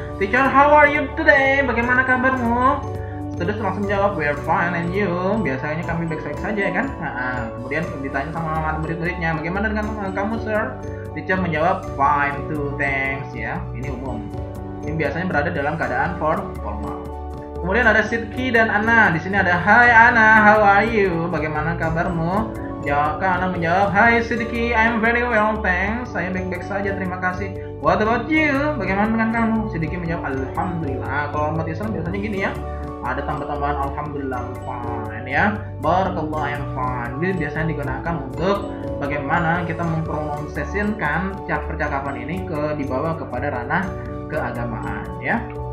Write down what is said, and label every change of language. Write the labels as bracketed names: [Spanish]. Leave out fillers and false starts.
[English] Teacher, how are you today? [Indonesian] Bagaimana kabarmu? [English] Student [Indonesian] langsung jawab [English] we're fine and you. [Indonesian] Biasanya kami baik-baik saja kan. Kemudian ditanya sama murid-muridnya, bagaimana dengan kamu sir? Teacher menjawab [English] fine too, thanks [Indonesian] ya. Ini umum. Ini biasanya berada dalam keadaan formal. Kemudian ada Sidki dan Ana. Di sini ada Hai Ana, [English] how are you? [Indonesian] Bagaimana kabarmu? [English] Ana [Indonesian] menjawab, [English] Hai Sidki, I'm very well, thanks. [Indonesian] Saya baik-baik saja, terima kasih. [English] What about you? [Indonesian] Bagaimana dengan kamu? Sidki menjawab, Alhamdulillah. Kalau umat Islam biasanya gini ya. Ada tambah-tambahan Alhamdulillah, [English] I'm fine [Indonesian] ya. Barakallah, [English] I'm fine. [Indonesian] Ini biasanya digunakan untuk bagaimana kita mempromosikan percakapan ini dibawa kepada ranah keagamaan ya.